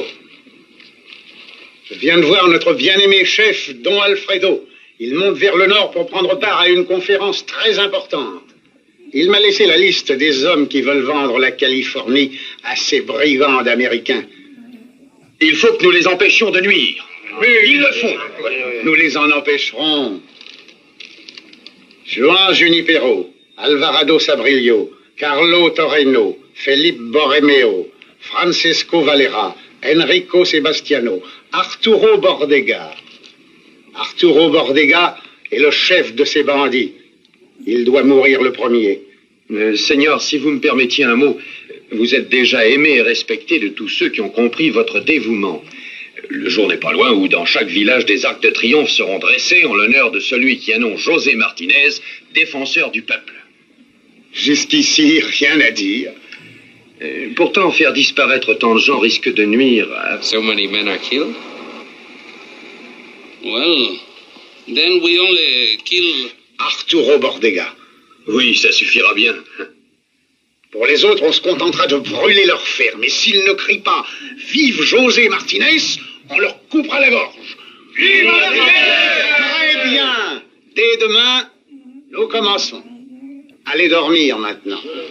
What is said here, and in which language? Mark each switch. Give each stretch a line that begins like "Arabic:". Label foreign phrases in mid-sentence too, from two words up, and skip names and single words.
French: Je viens de voir notre bien-aimé chef, Don Alfredo. Il monte vers le nord pour prendre part à une conférence très importante. Il m'a laissé la liste des hommes qui veulent vendre la Californie à ces brigands américains. Il faut que nous les empêchions de nuire. Oui, ils le font. Nous les en empêcherons. Juan Junipero, Alvarado Sabrillo, Carlo Torreno, Felipe Borromeo, Francisco Valera, Enrico Sebastiano, Arturo Bordega. Arturo Bordega est le chef de ces bandits. Il doit mourir le premier. Seigneur, si vous me permettiez un mot, vous êtes déjà aimé et respecté de tous ceux qui ont compris votre dévouement. Le jour n'est pas loin où dans chaque village des arcs de triomphe seront dressés en l'honneur de celui qui a nom José Martinez, défenseur du peuple. Jusqu'ici, rien à dire. Pourtant, faire disparaître tant de gens risque de nuire à...
English: So many men are killed? Well, then we only kill...
French: Arturo Bordega. Oui, ça suffira bien. Pour les autres, on se contentera de brûler leur ferme. Et s'ils ne crient pas « Vive José Martinez !», on leur coupera la gorge. Vive Martinez ! Très bien. Dès demain, nous commençons. Allez dormir maintenant.